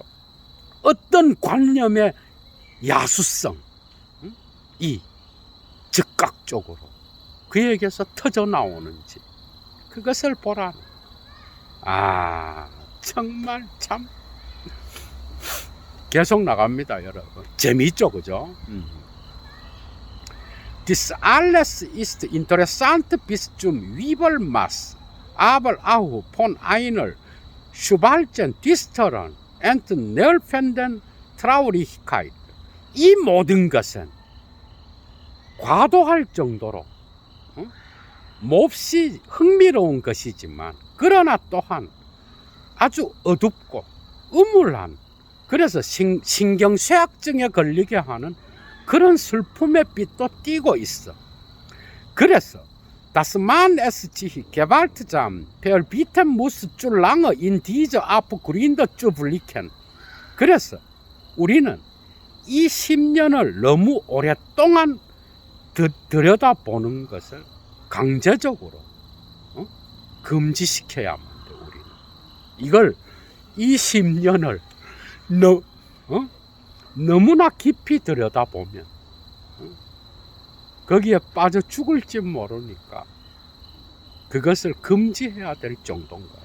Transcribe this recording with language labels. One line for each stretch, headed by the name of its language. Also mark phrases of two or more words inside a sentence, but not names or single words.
Korean: 어떤 관념의 야수성이 즉각적으로 그에게서 터져 나오는지 그것을 보라. 정말 참 계속 나갑니다, 여러분. 재미있죠, 그죠?
German: Das alles ist interessant bis zum Wirbelmaß, aber auch von einer schwarzen, düsteren und nervenden Traurigkeit.
Korean: 이 모든 것은 과도할 정도로 몹시 흥미로운 것이지만, 그러나 또한 아주 어둡고 음울한, 그래서 신경쇠약증에 걸리게 하는 그런 슬픔의 빛도 띠고 있어.
German: 그래서 Das man es sich gewaltsam verbieten muss, zu lange in diese Abgründe zu blicken.
Korean: 그래서 우리는 이 10년을 너무 오랫동안 들여다보는 것을 강제적으로 금지시켜야만 돼. 우리는 이걸 이 10년을 너무나 깊이 들여다보면 거기에 빠져 죽을지 모르니까 그것을 금지해야 될 정도인 거예요.